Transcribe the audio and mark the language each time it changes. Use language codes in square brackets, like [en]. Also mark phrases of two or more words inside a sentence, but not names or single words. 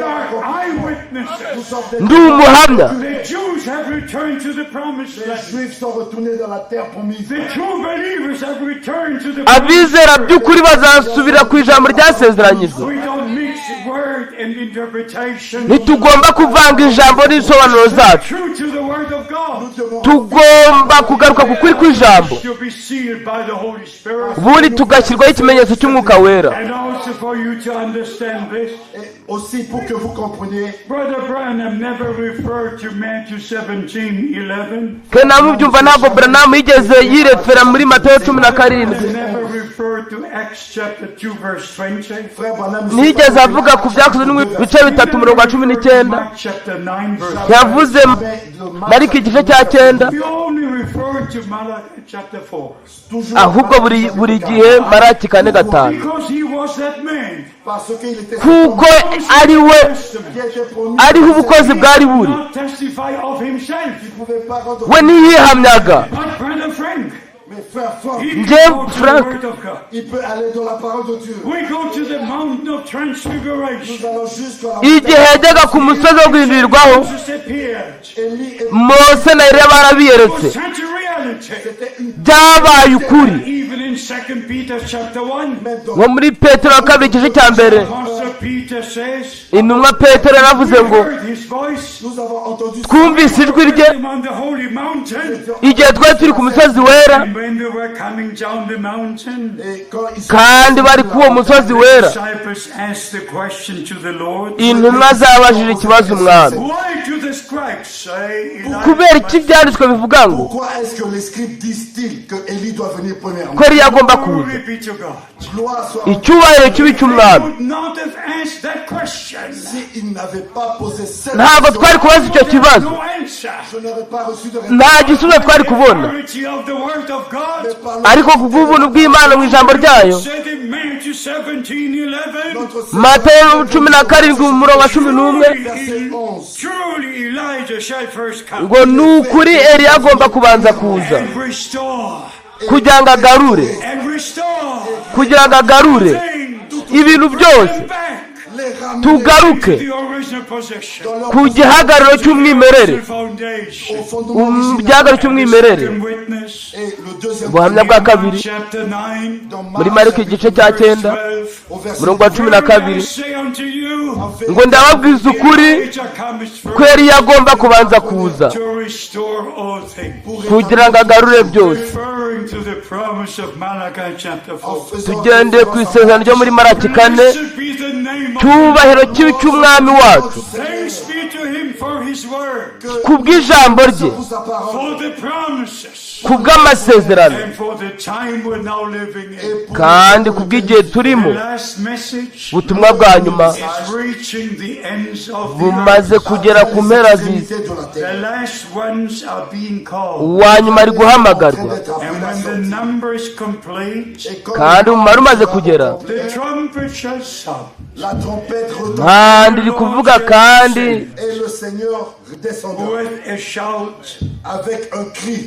[rw] Ndi umuhamya, abizera by'ukuri bazasubira ku ijambo ryasezeranyijwe. Ntitugomba kuvanga ijambo n'isobanuro zacu, tugomba kugaruka ku kuri kw'ijambo, ubundi tugashyirwaho ikimenyetso cy'umwuka wera. [fr] Aussi pour que vous compreniez, [en] Brother Branham never referred to Matthew 17:11. [rw] Kana mubyumva ntabwo Branham yigeze yirefera muri Matayo 17. [en] Never referred to Acts chapter 2 verse 20. [rw] Nigeze avuga ku byakozwe n'ibice 3:19. Yavuze Mariko igice cya 9. Ahubwo buri gihe Maraki 4:5. Kuko ariho ubukozi bwari buri, we ntiyihamyaga, [fr] Mais frère Frank, il peut aller dans la parole de Dieu. [en] We go to the mountain of transfiguration. [fr] Nous allons jusqu'à la [rw] igihe yajyaga ku musozi wo guhindurirwaho Mose na Eliya barabiyeretse [en] Such a reality. [rw] byabaye ukuri. [en] Even in 2 Peter chapter 1, [rw] nko muri Petero wa kabiri igice cya mbere [en] Apostle Peter says, [rw] intumwa Petero yaravuze ngo [en] heard his voice [fr] nous avons entendu [rw] twumvise ijwi rye [en] on the holy mountain. [rw] igihe twari turi ku musozi wera, [en] And when they were coming down the mountain, [fr] et quand ils sont [rw] kandi bari ku uwo musozi wera, [en] disciples asked the question to the Lord, [rw] intumwa zabajije ikibazo umwami, [en] why do the scribes say [rw] kubera iki ibyanditswe bivuga ngo [fr] pourquoi est-ce que les scribes disent-ils que Élie doit venir premièrement? [rw] ko Eliya agomba kuza? [en] Glory be to God. [fr] Gloire soit [rw] Icyubahiro kibi cy'umwami. [en] Would not have asked that question. [fr] s'il n'avait pas posé cette [rw] Ntabwo twari kubaza icyo kibazo, [en] No answer. [fr] je n'aurais pas reçu de réponse. [rw] nta gisubizo twari kubona, [en] Authority of the word of God. [fr] Mais par [rw] ariko ku bw'ubuntu bw'Imana mu ijambo ryayo, [en] Said in Matthew 17:11, [fr] notre [rw] Matayo 17 umurongo wa 11, [fr] verset 11, [en] truly Elijah shall first come [rw] ngo ni ukuri Eliya agomba kubanza kuza [en] and restore [rw] kugira ngo agarure, kugira ngo agarure ibintu byose, [fr] les ramener [rw] tugaruke [en] the original possession. [fr] dans leur [rw] ku gihagararo cy'umwimerere, [en] Foundation. [fr] au fondement original. [rw] igihagararo cy'umwimerere. [en] Witness. [fr] Et le deuxième [rw] Ubuhamya bwa kabiri [en] Chapter 9. [fr] dans [rw] muri [fr] Marc, [rw] Mariko igice cya 9 [fr] au verset [rw] umurongo wa 12, [en] I say unto you, [rw] ngo ndababwiza ukuri [en] Elijah comes [rw] ko [en] first [rw] Eliya agomba kubanza kuza [en] to restore all things. [rw] kugira ngo agarure byose. [en] Referring to the promise of Malachi chapter 4. [rw] Tugendeye ku isezerano ryo muri Maraki 4, [en] Blessed be the name of [rw] cyubahiro kibi cy'umwami wacu [en] Thanks be to him for his word, [rw] ku bw'ijambo rye, [fr] sa parole [en] for the promises, [rw] ku bw'amasezerano, [en] and for the time we're now living in. [rw] kandi ku bw'igihe turimo. [en] The last message [rw] Ubutumwa bwa nyuma [en] is reaching the ends of the [rw] bumaze [en] earth. [rw] kugera ku mpera z'isi, [fr] de la [en] The [fr] terre. [en] last ones are being called. [rw] uwa nyuma ari guhamagarwa, [en] And when the number is complete, [fr] Et quand [rw] kandi umumaro umaze kugera, [en] the trumpet shall sound. [fr] la trompette retentit [rw] kandi iri kuvuga, kandi [fr] et le Seigneur descendra [en] With a shout, [fr] avec un cri,